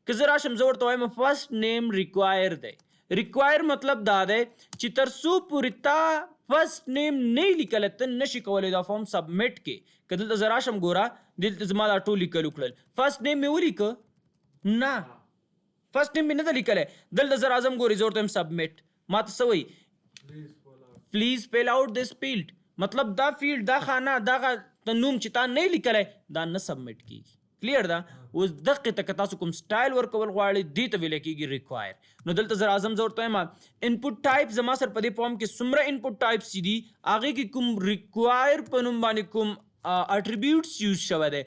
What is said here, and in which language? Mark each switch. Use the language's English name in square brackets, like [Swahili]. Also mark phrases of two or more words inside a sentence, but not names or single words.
[Pashto] که زه راشم زه ورته وایم [English] first name require [Pashto] دی. ریکوایر مطلب دا دی چې تر څو پورې تا [English] first name [Pashto] نه لیکلی ته نشي کولی دا فارم سبمیټ کې. که دلته زه راشم ګوره دلته زما دا ټول لیکل وکړل [English] first name [Pashto] مې ولیکه نه [English] first name [Pashto] مې نه ده لیکلی. دلته زه راځم ګورې زه ورته یم سبمیټ ما ته څه وایي [English] please fill out this field [Pashto] مطلب دا فیلډ دا خانه دغه نوم چې تا نه لیکلی دا نه سبمیټ کیږي. کلیر ده. اوس دقیقې ته که تاسو کوم سټایل ورکول غواړئ دې ته ویلی کېږي ریکوایر. نو دلته زه راځم زه ورته وایم [English] input type [Pashto] زما سره په دې فارم کې څومره [English] input types [Pashto] چې دي هغې کې کوم ریکوایر په نوم باندې کوم اټریبیوټس یوز شوی دی.